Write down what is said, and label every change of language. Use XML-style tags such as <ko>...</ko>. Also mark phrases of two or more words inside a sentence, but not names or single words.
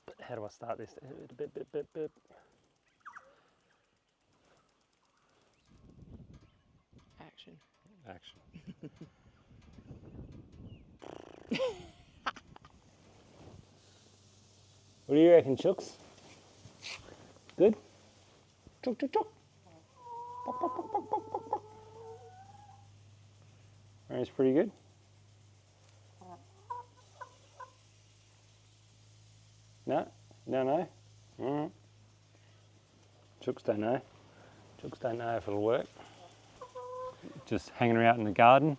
<en>how do I start this? Bip, bip, bip, bip. Action. Action. What do you reckon, Chooks? Good? Chook, chook, chook. Pok, pok, pok, pok, pok, pok, pok. That's pretty good. No? No? Chooks don't know. Chooks don't know if it'll work. Just hanging her out in the garden.</en>